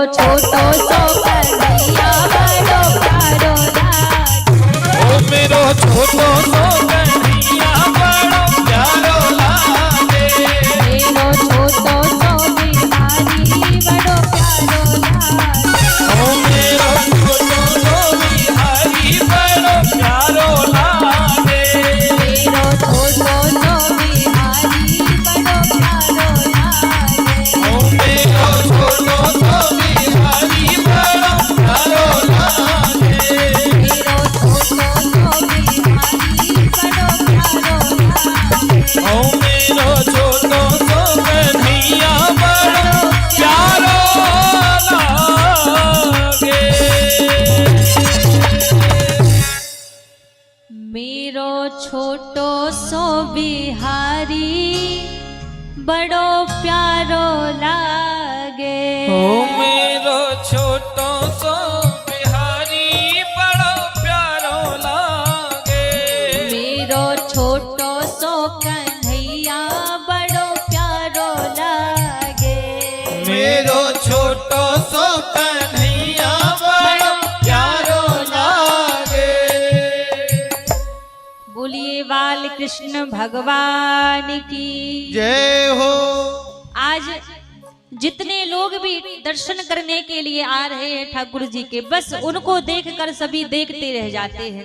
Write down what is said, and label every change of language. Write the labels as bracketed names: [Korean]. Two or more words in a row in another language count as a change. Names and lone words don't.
[Braj] छोटो सो कन्हैया बड़ो प्यारो लागे। ओ मेरो छोटो सो कन्हैया बड़ो प्यारो लागे। मेरो छोटो सो बिहारी बड़ो प्यारो लागे। ओ मेरो छोटो सो बिहारी बड़ो प्यारो लागे। मेरो छोटो सो बिहारी बड़ो प्यारो लागे। ओ मेरो छोटो सो बिहारी बड़ो प्यारो लागे। मेरो छोटो सो बिहारी बड़ो प्यारो लागे। ओ मेरो छोटो सो कन्हैया बड़ो प्यारो लागे। मेरो छोटो सो बिहारी बड़ो प्यारो लागे। ओ मेरो छोटो सो बिहारी बड़ो प्यारो लागे। मेरो छोटो सो कन्हैया बड़ो प्यारो लागे। मेरो छोटो सो कन्हैया बड़ो प्यारो लागे। [Hindi] बोलिए बाल कृष्ण भगवान की जय हो। आज जितने लोग भी दर्शन करने के लिए आ रहे हैं ठाकुर जी के, बस उनको देखकर सभी देखते रह जाते हैं।